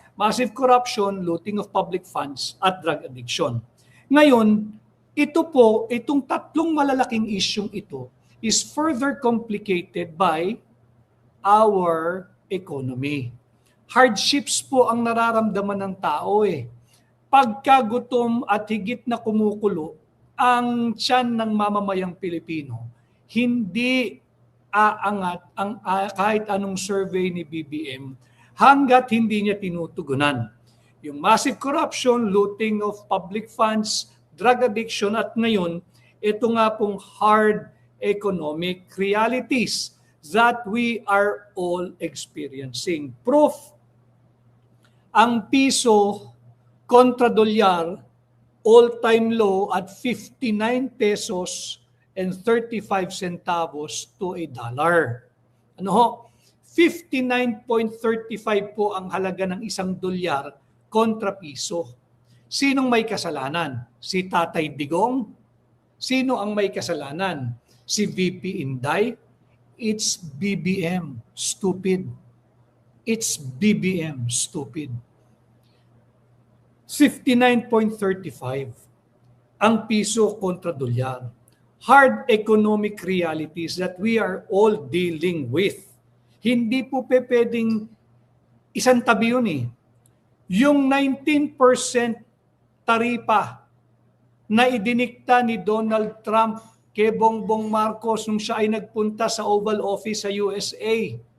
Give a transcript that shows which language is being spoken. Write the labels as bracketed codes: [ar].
[en] Massive corruption, looting of public funds, at drug addiction. [tl] Ngayon, itong tatlong malalaking isyung ito [en] is further complicated by our economy. [tl] Hardships po ang nararamdaman ng tao Pagkagutom at higit na kumukulo ang tiyan ng mamamayang Pilipino, hindi aangat ang kahit anong survey ni BBM hanggat hindi niya tinutugunan. [en] Yung massive corruption, looting of public funds, drug addiction, [tl] at ngayon, ito nga pong [en] hard economic realities that we are all experiencing. Proof, [tl] ang piso kontra dolyar, [en] all-time low at 59 pesos and 35 centavos to a dollar. [tl] Ano ho? 59.35 po ang halaga ng isang dolyar kontra piso. Sinong may kasalanan? Si Tatay Digong? Sino ang may kasalanan? Si VP Inday? [en] It's BBM, stupid. It's BBM, stupid. 59.35 [tl] ang piso kontra dolyar. [en] Hard economic realities that we are all dealing with. [tl] Hindi po pwedeng isang tabi yun Yung 19% taripa na idinikta ni Donald Trump kay Bongbong Marcos nung siya ay nagpunta sa Oval Office sa USA.